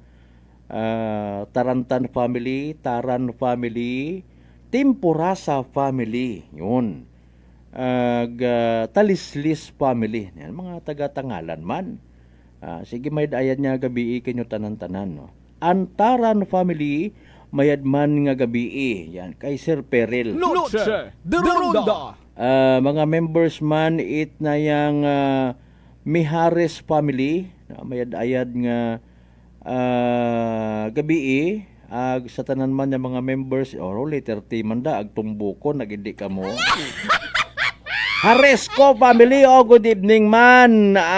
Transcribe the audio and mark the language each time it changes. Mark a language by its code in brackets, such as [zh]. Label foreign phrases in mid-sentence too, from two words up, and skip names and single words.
[akl] Tarantan family, Taran family, Timpurasa family, yun. Talislis family, yan, mga taga-tangalan man. Sige, may dayan niya gabi kanyo tanan-tanan, no. Antaran family, mayadman nga gabi, yan, kay Sir Peril. Noche de Ronda. Mga members man it na yang Mihares family, mayad-ayad nga gabi sa tanan man nga mga members later manda ag tumbuko nagindi ka mo. Haresco family, [en] good evening [akl] man.